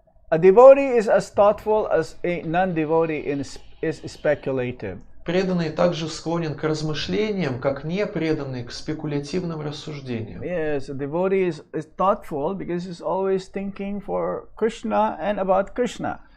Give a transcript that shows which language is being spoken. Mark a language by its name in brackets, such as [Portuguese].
[English] A devotee is as thoughtful as a non-devotee is speculative. [Russian] Преданный также склонен к размышлениям, как непреданный к спекулятивным рассуждениям. [English] Yes, a devotee is thoughtful because he's always thinking for Krishna and about Krishna.